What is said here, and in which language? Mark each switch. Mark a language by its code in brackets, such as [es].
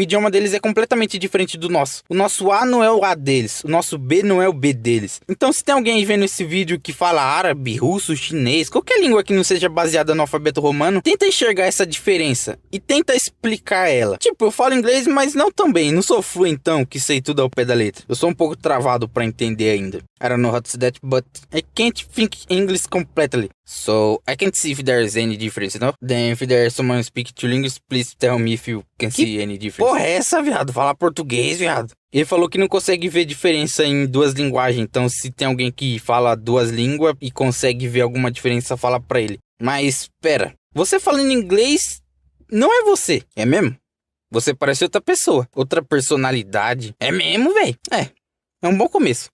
[pt] O idioma deles é completamente diferente do nosso. O nosso A não é o A deles, o nosso B não é o B deles. Então se tem alguém vendo esse vídeo que fala árabe, russo, chinês, qualquer língua que não seja baseada no alfabeto romano, tenta enxergar essa diferença e tenta explicar ela. Tipo, eu falo inglês, mas não tão bem, não sou fluentão que sei tudo ao pé da letra. Eu sou um pouco travado para entender ainda. [en] I don't know how to say that, but I can't think English completely. So, I can't see if there's any difference, no? Then, if there's someone speak two languages, please tell me if you can see any difference. [pt] Porra é essa, viado? Falar português, viado. Ele falou que não consegue ver diferença em duas linguagens. Então, se tem alguém que fala duas línguas e consegue ver alguma diferença, fala pra ele. Mas, pera. Você falando inglês não é você, é mesmo? Você parece outra pessoa, outra personalidade. É mesmo, velho? É um bom começo.